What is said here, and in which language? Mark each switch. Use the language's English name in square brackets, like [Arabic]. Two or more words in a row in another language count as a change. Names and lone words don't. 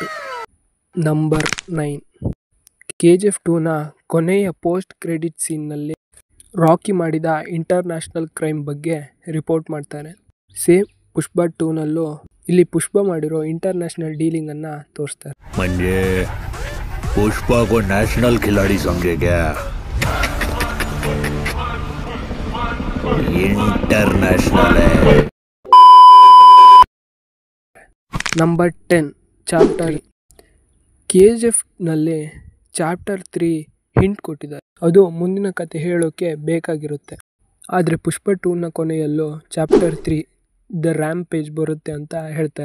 [Kannada] ನಂಬರ್ 9 KGF 2ನ ಕೊನೆಯ [English] post credit [Kannada] ಸೀನ್ನಲ್ಲಿ ರಾಕಿ ಮಾಡಿದ [English] international crime [Kannada] ಬಗ್ಗೆ ರಿಪೋರ್ಟ್ ಮಾಡ್ತಾನೆ. ಸೇಮ್ ಪುಷ್ಪ 2ನಲ್ಲೂ ಇಲ್ಲಿ ಪುಷ್ಪ ಮಾಡಿರೋ ಇಂಟರ್ನ್ಯಾಷನಲ್ ಡೀಲಿಂಗನ್ನು ತೋರಿಸ್ತಾರೆ. [Hindi] म्हणजे पुष्पा को नेशनल खिलाड़ी समझे क्या? इंटरनेशनल है. [Kannada] ನಂಬರ್ 10 ಚಾಪ್ಟರ್ KGFನಲ್ಲಿ ಚಾಪ್ಟರ್ 3 ಹಿಂಟ್ ಕೊಟ್ಟಿದ್ದಾರೆ. ಅದು ಮುಂದಿನ ಕತೆ ಹೇಳೋಕೆ ಬೇಕಾಗಿರುತ್ತೆ. ಆದರೆ ಪುಷ್ಪ 2ನ ಕೊನೆಯಲ್ಲೂ [English] chapter 3 the rampage [Kannada] ಬರುತ್ತೆ ಅಂತ ಹೇಳ್ತಾರೆ.